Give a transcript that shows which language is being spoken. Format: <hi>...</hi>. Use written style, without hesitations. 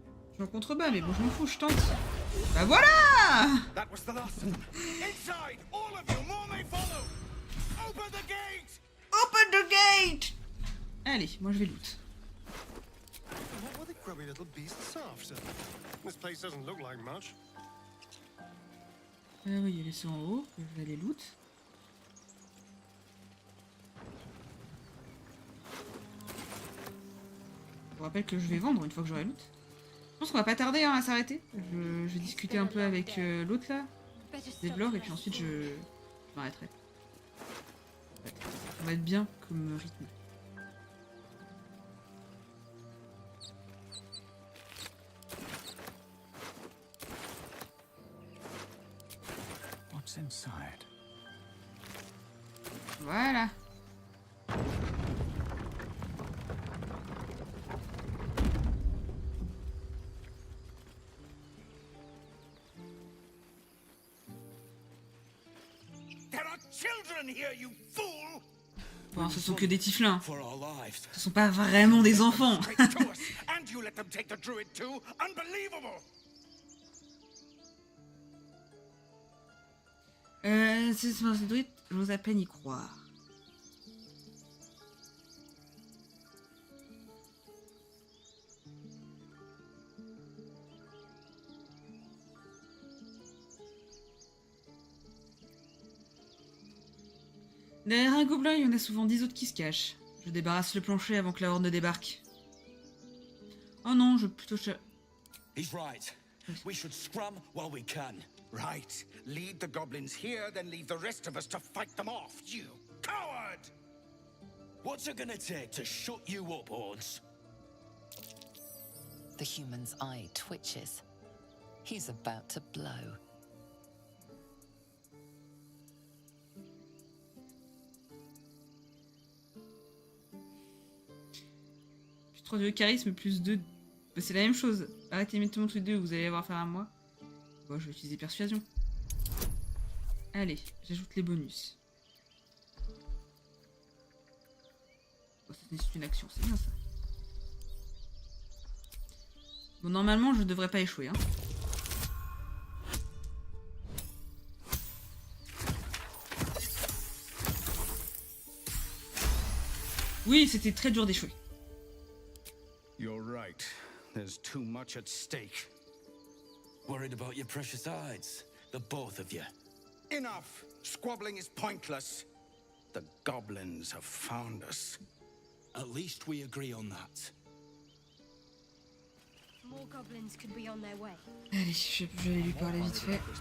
<fr>Je suis en contrebas, mais bon, je m'en fous, je tente. Bah voilà!</fr> <en>That was the last of them. Inside, all of you, more may follow. Open the gate. Open the gate!</en> <fr>Allez, moi je vais loot.</fr> <en>What were the grubby little beasts after? This place doesn't look like much.</en> <fr>Oui, il y a les ceux en haut, que je vais aller loot. Je vous rappelle que je vais vendre une fois que j'aurai loot. Je pense qu'on va pas tarder hein, à s'arrêter. Je vais discuter un peu avec l'autre là, Devlore, et puis ensuite je m'arrêterai. Ça va être bien comme rythme.</fr> <en>What's inside?</en> <fr>Voilà.</fr> <en>There are children here, you fool!</en> <fr>Bon, ce sont que des tieflins.</fr> <en>For our lives.</en> <fr>Ce sont pas vraiment des enfants.</fr> <en>And you let them take the druid too? Unbelievable!</en> <fr>C'est druide, j'ose à peine y croire. Derrière un gobelin, il y en a souvent 10 autres qui se cachent. Je débarrasse le plancher avant que la horde ne débarque. Oh non, je plutôt...</fr> <en>He's right. We should scrum while we can. Right. Lead the goblins here, then leave the rest of us to fight them off, you coward! What's it gonna take to shut you up, Hordes? The human's eye twitches. He's about to blow.</en> <fr>Plus 3 de charisme, plus 2... Bah, c'est la même chose. Arrêtez immédiatement tous les deux, vous allez avoir affaire à moi. Bon, je vais utiliser persuasion. Allez, j'ajoute les bonus. Oh, ça nécessite une action, c'est bien ça. Bon, normalement, je devrais pas échouer, hein. Oui, c'était très dur d'échouer.</fr> <en>You're right. There's too much at stake. Worried about your precious hides, the both of you. Enough! Squabbling is pointless. The goblins have found us. At least we agree on that. More goblins could be on their way.</en> <fr>Allez, je vais lui parler vite fait.</fr>